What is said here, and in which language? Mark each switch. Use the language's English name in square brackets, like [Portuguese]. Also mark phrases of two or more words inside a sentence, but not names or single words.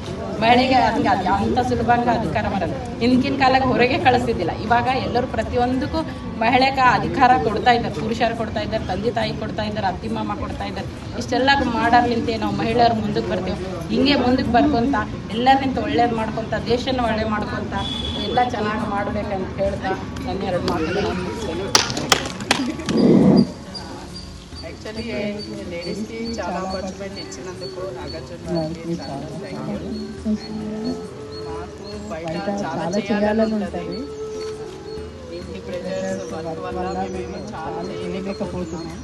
[Kannada] ಮಹಿಳೆಗೆ ಅದಕ್ಕೆ ಅಂಥ ಸುಲಭಂಗ ಅಧಿಕಾರ ಬರೋದು. ಹಿಂದಿನ ಕಾಲಕ್ಕೆ ಹೊರಗೆ ಕಳಿಸ್ತಿದ್ದಿಲ್ಲ, ಇವಾಗ ಎಲ್ಲರೂ ಪ್ರತಿಯೊಂದಕ್ಕೂ ಮಹಿಳೆಗೆ ಅಧಿಕಾರ ಕೊಡ್ತಾ ಇದ್ದಾರೆ. ಪುರುಷರು ಕೊಡ್ತಾ ಇದ್ದಾರೆ, ತಂದೆ ತಾಯಿ ಕೊಡ್ತಾ ಇದ್ದಾರೆ, ಅತ್ತಿ ಮಾಮ ಕೊಡ್ತಾ ಇದ್ದಾರೆ. ಇಷ್ಟೆಲ್ಲ ಮಾಡೋರ್ಲಿಂತೆ ನಾವು ಮಹಿಳೆಯರು ಮುಂದಕ್ಕೆ ಬರ್ತೀವಿ. ಹಿಂಗೆ ಮುಂದಕ್ಕೆ ಬರ್ಕೊತ ಎಲ್ಲರಿಗಿಂತ ಒಳ್ಳೇದು ಮಾಡ್ಕೊತ ದೇಶನ ಒಳ್ಳೆ ಮಾಡ್ಕೊತ ಎಲ್ಲ ಚೆನ್ನಾಗಿ ಮಾಡ್ಬೇಕಂತ ಹೇಳ್ತಾ ನನ್ನ 2 ಮಾತುಗಳನ್ನು ಮುಗಿಸ್ತೇನೆ. [Telugu] యాక్చువల్లీ లేడీస్కి చాలా ఆపర్చునిటీ ఇచ్చినందుకు నాగార్జున గారికి చాలా [English] thank you. [Telugu] మాకు బయట చాలా చేయాలని ఉంటుంది. ఇంటి ప్రెజర్స్ వర్క్ వల్ల మేము చాలా చేయలేకపోతున్నాం.